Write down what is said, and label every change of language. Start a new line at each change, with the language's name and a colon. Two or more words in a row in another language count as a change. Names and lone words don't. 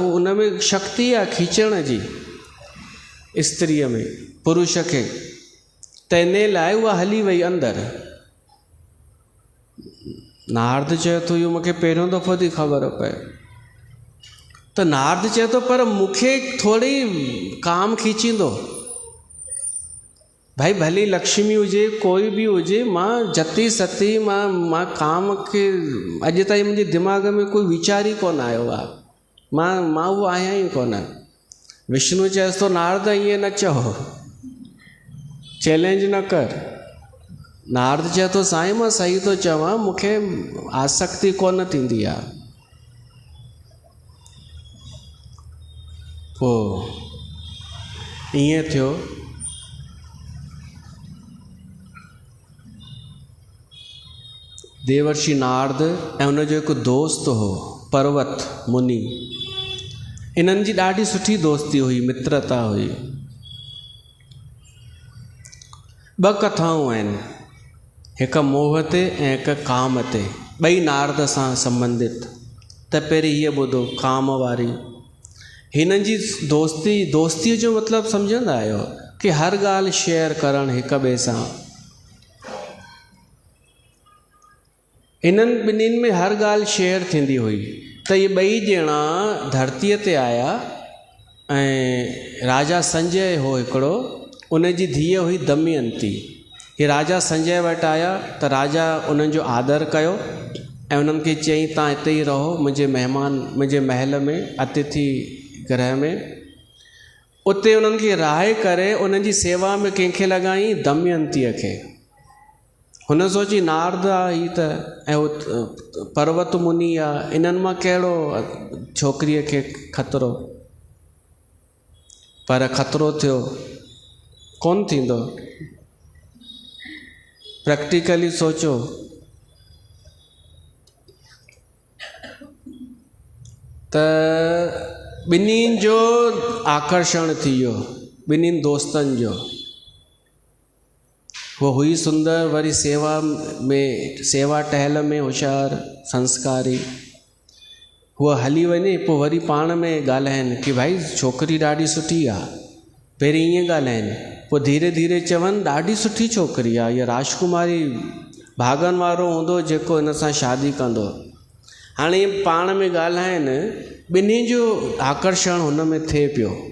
Sindhi: उन में शक्ति आहे खीचण जी स्त्रीअ में पुरुष खे, त इन लाइ उहा हली वई अंदरि। नारद चए थो, इहो मूंखे पहिरियों दफ़ो थी ख़बर पए। त नारद चए थो, पर मूंखे थोरी काम खीचींदो। भाई भली लक्ष्मी हुजे, कोई बि हुजे, मां जती सती मां काम खे अॼु ताईं मुंहिंजे दिमाग़ में कोई वीचार ई कोन आयो आहे। मां उहो आहियां ई कोन। विष्णु चएसि तो नारद ईअं न चओ, चैलेंज न कर। नारद चए थो साईं मां सही थो चवां, मूंखे आसक्ति कोन थींदी आहे। पोइ ईअं थियो देवर्षि नारद ऐं उनजो हिकु दोस्त हो पर्वत मुनि। इन्हनि जी ॾाढी सुठी दोस्ती हुई, मित्रता हुई। ॿ कथाऊं आहिनि, हिकु मोह ते ऐं हिकु काम ते, ॿई नारद सां संबंधित। त पहिरीं हीअ ॿुधो काम वारी। हिननि जी दोस्तीअ जो मतिलबु सम्झंदा आहियो कि हर ॻाल्हि शेयर करणु हिक ॿिए सां। इन्हनि ॿिन्हिनि में हर ॻाल्हि शेयर थींदी हुई। त इहे ॿई ॼणा धरतीअ ते आया ऐं राजा संजय हो हिकिड़ो, उन जी धीअ हुई दमयंती। हे राजा संजय वटि आया त राजा उन्हनि जो आदर कयो ऐं उन्हनि खे चयईं तव्हां हिते ई रहो, मुंहिंजे महल में, अतिथि गृह में। उते उन्हनि खे रहाए करे उन्हनि जी सेवा में कंहिंखे लॻाई, दमयंतीअ खे। हुन सोची नारद आहे ही त, ऐं पर्वत मुनि आहे, इन्हनि मां कहिड़ो छोकिरीअ खे ख़तरो। पर ख़तरो थियो कोन थींदो। प्रैक्टिकली सोचो त ॿिन्हिनि जो आकर्षण थी वियो, ॿिन्हिनि दोस्तनि जो। वो हुई सुंदर, वरी सेवा टहल में होशियार, संस्कारी। हूअ हली वञे, पोइ वरी पाण में ॻाल्हाइनि कि भाई छोकिरी ॾाढी सुठी आहे। पहिरीं ईअं ॻाल्हाइनि, पोइ धीरे धीरे चवनि ॾाढी सुठी छोकिरी आहे, इहा राजकुमारी भागनि वारो हूंदो जेको हिन सां शादी कंदो। हाणे पाण में ॻाल्हाइनि, ॿिन्ही जो आकर्षण हुन में थिए पियो।